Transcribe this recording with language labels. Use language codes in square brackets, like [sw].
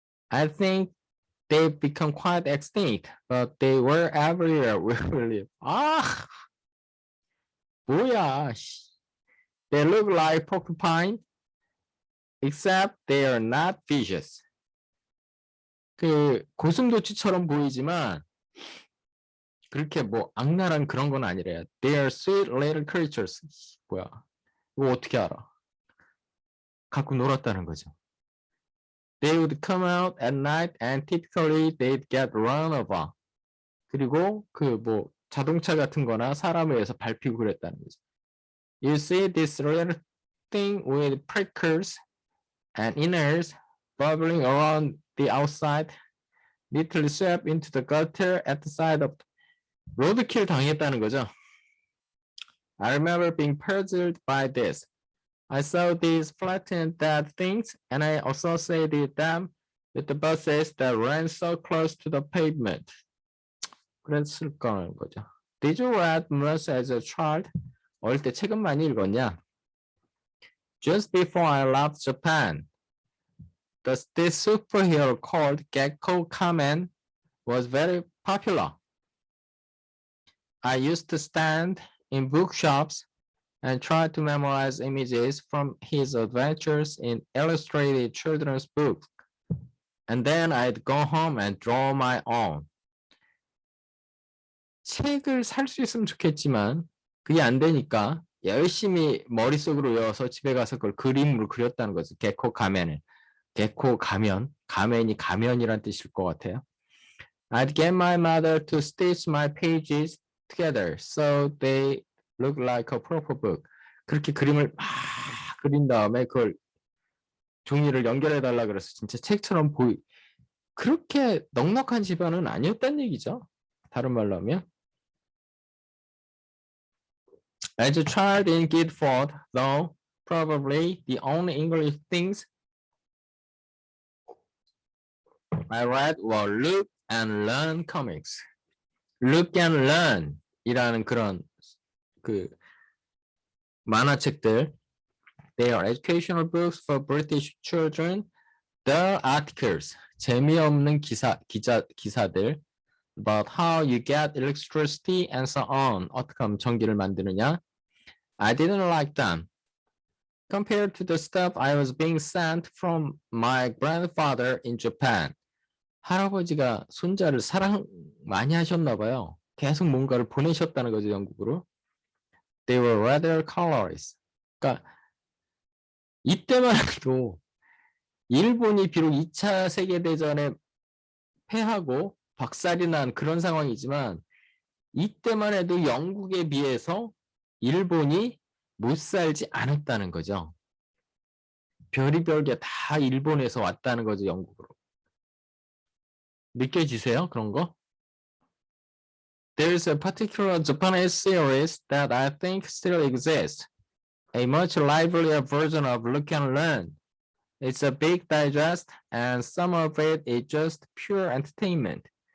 [en] I think they've become quite extinct, but they were everywhere where we live. [ko] 아, 뭐야. [en] They look like porcupine, except they are not vicious. [ko] 그 고슴도치처럼 보이지만 그렇게 뭐 악랄한 그런 건 아니래요. [en] They are sweet little creatures. [ko] 뭐야? 이거 어떻게 알아? 갖고 놀았다는 거죠. [en] They would come out at night and typically they'd get run over. [ko] 그리고 그 뭐 자동차 같은 거나 사람에 의해서 밟히고 그랬다는 거죠. [en] You see this little thing with prickles and innards bubbling around the outside, neatly swept into the gutter at the side of roadkill [ko] 당했다는 거죠. [en] I remember being puzzled by this. I saw these flattened dead things and I associated them with the buses that ran so close to the pavement. [ko] 그랬을 거라는 거죠. [en] Did you read much as a child? [ko] 어릴 때 책은 많이 읽었냐? [en] Just before I left Japan, this superhero called Gekko Kamen was very popular. I used to stand in bookshops and try to memorize images from his adventures in illustrated children's books. And then I'd go home and draw my own. [ko] 책을 살 수 있으면 좋겠지만 그게 안 되니까 열심히 머릿속으로 외워서 집에 가서 그걸 그림으로 그렸다는 거죠. 개코 가면을. 개코 가면, 가면이 가면이란 뜻일 것 같아요. [en] I'd get my mother to stitch my pages together so they look like a proper book. [ko] 그렇게 그림을 막 그린 다음에 그걸 종이를 연결해 달라 그래서 진짜 책처럼 그렇게 넉넉한 집안은 아니었다는 얘기죠. 다른 말로 하면. [en] As a child in Guildford, though, probably the only English things I read were Look and Learn comics. [ko] Look and Learn 이라는 그런 그 만화책들. [en] They are educational books for British children. The articles, [ko] 재미없는 기사들 [en] about how you get electricity and so on. [ko] 어떻게 하면 전기를 만드느냐. [en] I didn't like them. Compared to the stuff I was being sent from my grandfather in Japan. [ko] 할아버지가 손자를 사랑 많이 하셨나 봐요. 계속 뭔가를 보내셨다는 거죠, 영국으로. [en] They were rather colorless. [ko] 그러니까 이때만 해도 일본이 비록 2차 세계대전에 패하고 박살이 난 그런 상황이지만 이때만 해도 영국에 비해서 일본이 못 살지 않았다는 거죠. 별의별 게 다 일본에서 왔다는 거죠, 영국으로. 느껴지세요? 그런 거? [en] There's a particular Japanese series that I think still exists. A much livelier version of Look and Learn. It's a big digest and some of it is just pure entertainment.